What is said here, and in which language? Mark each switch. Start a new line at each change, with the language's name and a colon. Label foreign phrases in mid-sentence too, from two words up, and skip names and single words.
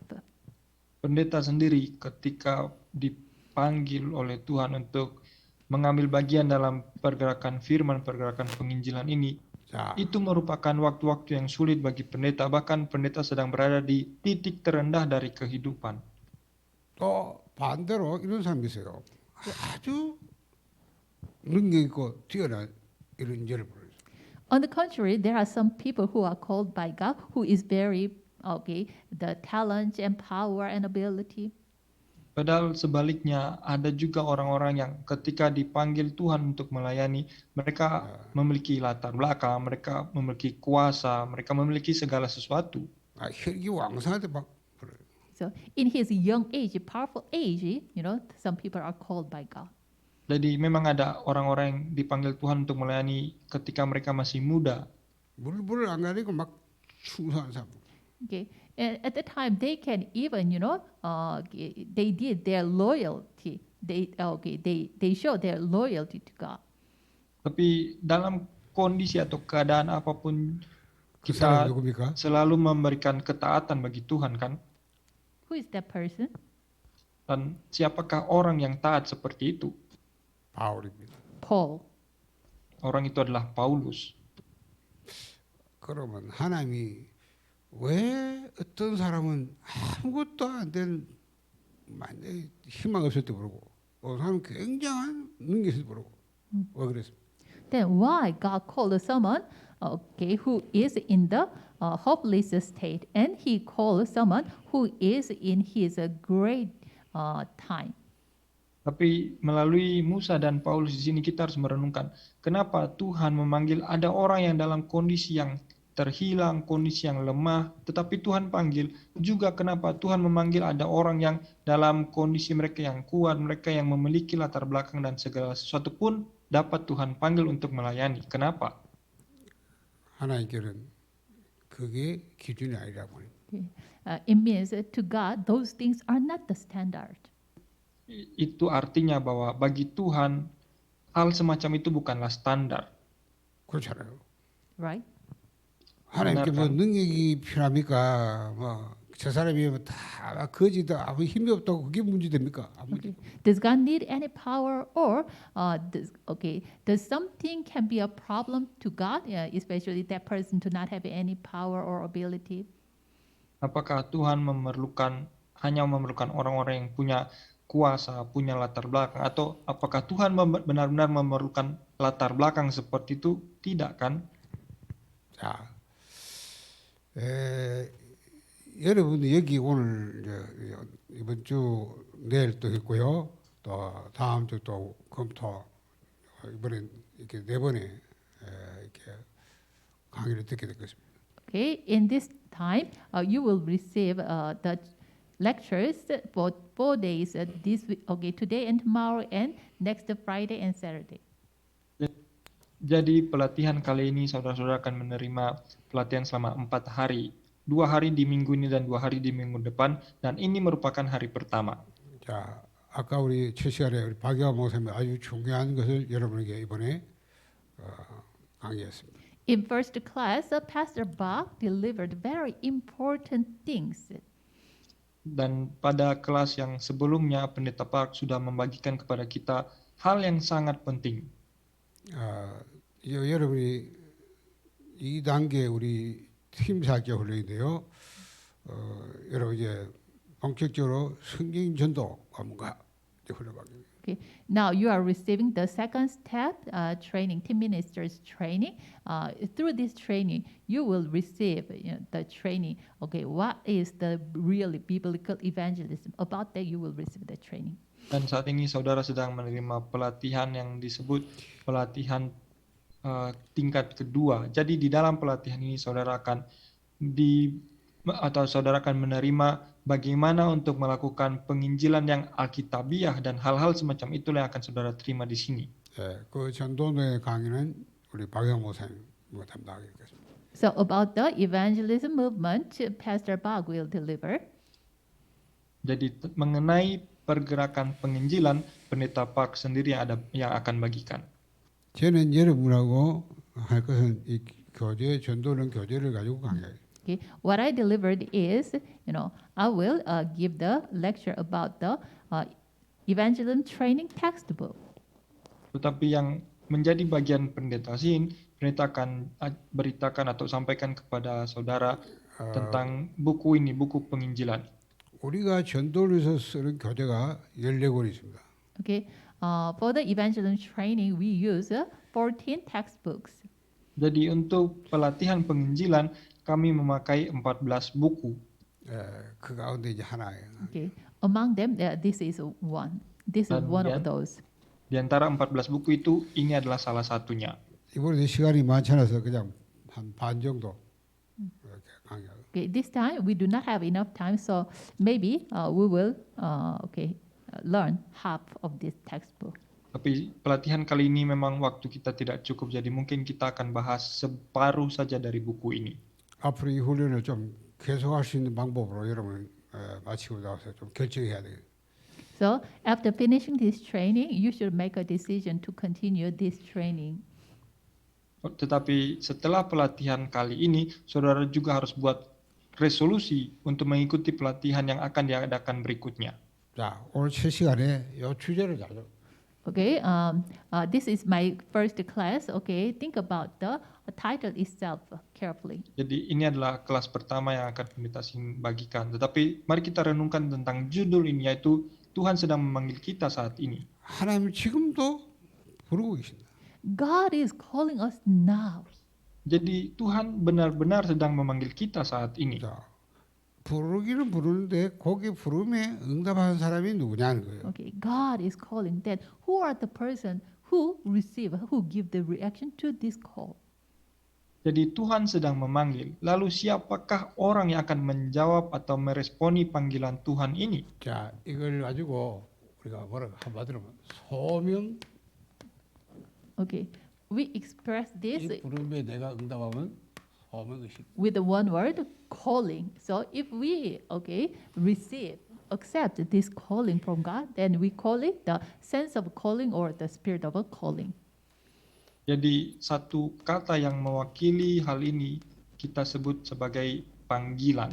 Indonesian: Pendeta sendiri ketika dipanggil oleh Tuhan untuk mengambil bagian dalam pergerakan firman, pergerakan penginjilan ini,
Korean: 자,
Indonesian: itu merupakan waktu-waktu yang sulit bagi pendeta, bahkan pendeta sedang berada di titik terendah dari kehidupan.
Korean: 또 반대로 이런 사람이 있어요. 아주 능력 있고 뛰어난 이런 일을 부르죠.
English: On the contrary, there are some people who are called by God who is very the talent and power and ability.
Indonesian: Padahal sebaliknya ada juga orang-orang yang ketika dipanggil Tuhan untuk melayani, mereka memiliki latar belakang, mereka memiliki kuasa, mereka memiliki segala sesuatu.
Korean: 혈기왕성한테 막 부르요.
English: So in his young age, powerful age, some people are called by God.
Indonesian: Jadi memang ada orang-orang yang dipanggil Tuhan untuk melayani ketika mereka masih muda.
Korean: 물불을 안 가리고 막 충성한 사람.
English: Okay, and at the time they can even, they did their loyalty. They show their loyalty to God.
Indonesian: Tapi dalam kondisi atau keadaan apapun
Korean: 그
Indonesian: kita
Korean: 사람이 누굽니까?
Indonesian: selalu memberikan ketaatan bagi Tuhan, kan?
English: Who is that person?
Indonesian: Dan siapakah orang yang taat seperti itu?
Korean: 바울입니다. Paul.
Indonesian: Orang itu adalah Paulus.
Korean: 그러면 하나님이 왜 어떤 사람은 아무것도 안 된 희망 없을 때 부르고 어떤 사람은 굉장한 능력이 있을 때 부르고 왜 그랬습니까?
English: Then why God called someone, who is in the hopeless state, and He called someone who is in his great time?
Indonesian: Tapi melalui Musa dan Paulus di sini kita harus merenungkan kenapa Tuhan memanggil ada orang yang dalam kondisi yang terhilang, kondisi yang lemah, tetapi Tuhan panggil juga kenapa Tuhan memanggil ada orang yang dalam kondisi mereka yang kuat, mereka yang memiliki latar belakang dan segala sesuatu pun dapat Tuhan panggil untuk melayani. Kenapa?
Korean: 하나님께는 그게 기준이 아니라고 합니다.
English: Okay. It means to God, those things are not the standard.
Indonesian: Itu artinya bahwa bagi Tuhan hal semacam itu bukanlah standar.
Korean: 그렇잖아요. Right? 하나님께 뭐
Indonesian: benar kan?
Korean: 능력이 필요합니까? 뭐 저 사람이 다 거지다 아무 힘이 없다고 그게 문제 됩니까? 아무
English: Okay. Does God need any power, or does something can be a problem to God, especially that person to not have any power or ability?
Indonesian: Apakah Tuhan hanya memerlukan orang-orang yang punya kuasa, punya latar belakang, atau apakah Tuhan benar-benar memerlukan latar belakang seperti itu? Tidak kan?
Korean: 자, 여러분 여기 오늘 이번 주 내일 또 있고요. 또 다음 주 또 검토 이번엔 이렇게 네 번에 이렇게 강의를 듣게 될 것입니다.
English: Okay, in this time, you will receive the lectures for 4 days. This week, today and tomorrow, and next Friday and Saturday.
Indonesian: Jadi pelatihan kali ini saudara-saudara akan menerima pelatihan selama 4 hari. 2 hari di minggu ini dan 2 hari di minggu depan, dan ini merupakan hari pertama.
Korean: 자, 아까 우리 첫 시간에 우리 박영화 목사님이 아주 중요한 것을 여러분에게 이번에 강의했습니다.
English: In first class, Pastor Bach delivered very important things.
Indonesian: Dan pada kelas yang sebelumnya, Pendeta Park sudah membagikan kepada kita hal yang sangat penting.
Korean: 여러분이 2단계 우리 팀 사역자 훈련인데요. 여러분 이제 본격적으로 성경 전도 과목과 훈련받습니다.
English: Okay. Now you are receiving the second step training, team ministers training. Through this training, you will receive the training. Okay, what is the really biblical evangelism? About that, you will receive the training.
Indonesian: Dan saat ini saudara sedang menerima pelatihan yang disebut pelatihan tingkat kedua. Jadi di dalam pelatihan ini saudara akan saudara akan menerima bagaimana untuk melakukan penginjilan yang alkitabiah dan hal-hal semacam itulah yang akan saudara terima di sini.
Korean: 그 전도의 강의는 우리 박영 목사님 담당하겠습니다.
English: So about the evangelism movement, Pastor Bach will deliver.
Indonesian: Jadi mengenai pergerakan penginjilan, Pendeta Park sendiri yang akan bagikan.
Korean: 저는 여러분하고 할 것은 이 교제 전도는 교제를 가지고 강의해요.
English: Okay, what I delivered is, I will give the lecture about the evangelism training textbook.
Indonesian: Tetapi yang menjadi bagian pendeta Sin, pendeta akan beritakan atau sampaikan kepada saudara tentang buku ini, buku penginjilan.
Korean: 우리가 전도를 위해서 쓰는 교재가 14권이 있습니다.
English: Okay, for the evangelism training, we use 14 textbooks.
Indonesian: Jadi untuk pelatihan penginjilan, kami memakai 14 buku.
Korean: 그 가운데 이제 하나예요.
English: Okay, among them, this is one. This is one of those.
Indonesian: Di antara 14 buku itu, ini adalah salah satunya.
Korean: 이번에 시간이 많지 않아서 그냥 한 반 정도 이렇게 강의하고.
English: Okay, this time we do not have enough time, so maybe we will learn half of this textbook.
Indonesian: Tapi pelatihan kali ini memang waktu kita tidak cukup, jadi mungkin kita akan bahas separuh saja dari buku ini.
Korean: 앞으로 이 훈련을 좀 계속할 수 있는 방법으로 여러분 마치고 나서 좀 결정해야 돼요.
English: So after finishing this training, you should make a decision to continue this training.
Indonesian: Tetapi setelah pelatihan kali ini, saudara juga harus buat resolusi untuk mengikuti pelatihan yang akan diadakan berikutnya.
Korean: 자, 오늘 첫 시간에 이 주제를 잘
English: Okay, this is my first class. Okay, think about the title itself carefully.
Indonesian: Jadi ini adalah kelas pertama yang akan Pendeta Sin bagikan. Tetapi mari kita renungkan tentang judul ini, yaitu Tuhan sedang memanggil kita saat ini.
Korean: 하나님 지금도 부르고 계신다.
English: God is calling us now.
Indonesian: Jadi Tuhan benar-benar sedang memanggil kita saat ini.
Korean: 자, 부르기는 부르는데 거기 부름에 응답하는 사람이 누구냐는 거예요.
English: Okay, God is calling. That who are the person who receive, who give the reaction to this call?
Indonesian: Jadi Tuhan sedang memanggil. Lalu siapakah orang yang akan menjawab atau meresponi panggilan Tuhan ini?
Korean: 자, 이걸 가지고 우리가 뭐라고 한마디로 소명,
English: Okay, we express this
Korean: 이 부름에 내가 응답하면 소명의식.
English: with the one word, calling. So if we accept this calling from God, then we call it the sense of calling or the spirit of a calling.
Indonesian: Jadi satu kata yang mewakili hal ini kita sebut sebagai panggilan.